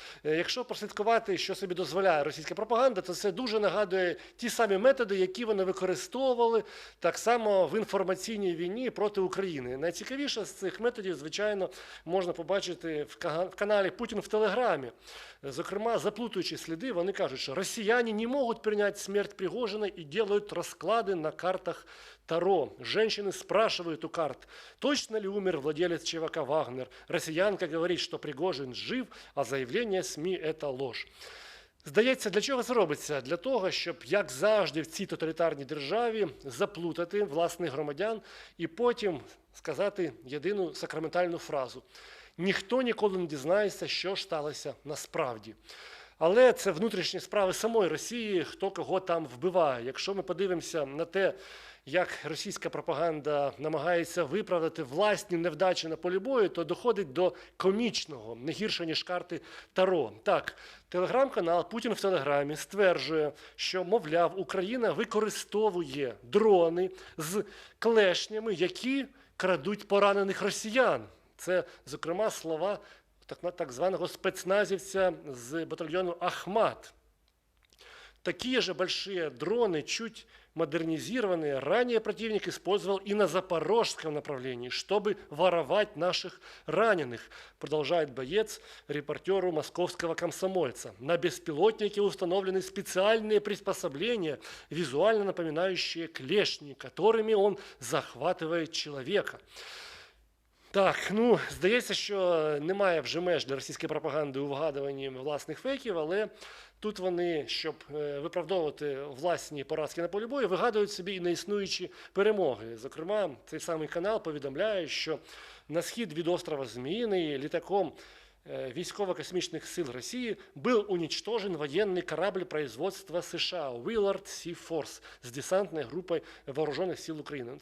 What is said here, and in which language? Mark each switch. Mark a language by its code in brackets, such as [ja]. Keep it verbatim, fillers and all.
[uk] Е, Якщо прослідкувати, що собі дозволяє російська пропаганда, то це дуже нагадує ті самі методи, які вони використовували так само в інформаційній війні проти України. Найцікавіше з цих методів, звичайно, можна побачити в кага- в каналі Путін в Телеграмі. Е, Зокрема, заплутуючи сліди, вони кажуть, що росіяни не можуть прийняти смерть Пригожина і роблять розклади на картах Таро. [ru] Женщины спрашивают у карт, точно ли умер владелец ЧВК «Вагнер». [uk] Росіянка говорить, що Пригожин жив, а заявлення СМІ – це ложь. Здається, для чого це робиться? Для того, щоб, як завжди в цій тоталітарній державі, заплутати власних громадян і потім сказати єдину сакраментальну фразу. Ніхто ніколи не дізнається, що ж сталося насправді. Але це внутрішні справи самої Росії, хто кого там вбиває. Якщо ми подивимося на те, як російська пропаганда намагається виправдати власні невдачі на полі бою, то доходить до комічного, не гірше, ніж карти Таро. Так, телеграм-канал «Путін в Телеграмі» стверджує, що, мовляв, Україна використовує дрони з клешнями, які крадуть поранених росіян. Це, зокрема, слова так, так званого спецназівця з батальйону «Ахмат». [ru] Такие же большие дроны, чуть модернизированные, ранее противник использовал и на запорожском направлении, чтобы воровать наших раненых, продолжает боец репортеру московского комсомольца. На беспилотнике установлены специальные приспособления, визуально напоминающие клешни, которыми он захватывает человека. [uk] Так, ну, здається, що немає вже меж для російської пропаганди у вгадуванні власних фейків, але тут вони, щоб е, виправдовувати власні поразки на полі бою, вигадують собі і неіснуючі перемоги. Зокрема, цей самий канал повідомляє, що на схід від острова Зміїний літаком э, Військово-космічних сил Росії [ru] был уничтожен военный корабль производства США [uk] Willard Sea Force з десантною групою Вооружених сил України.